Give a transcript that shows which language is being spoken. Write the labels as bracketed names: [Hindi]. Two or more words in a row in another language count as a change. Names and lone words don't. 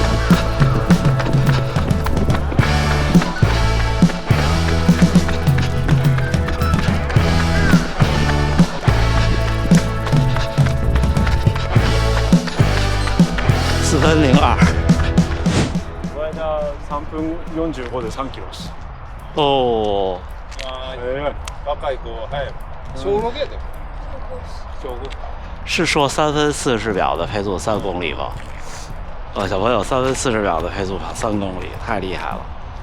[Japanese] 4 分02。 3分45で3キロです。哦。若い子はい。小6やで。小5。 [Chinese] 是说3分40秒的配速3公里吗？小朋友3分40秒的配速跑3公里，太厉害了。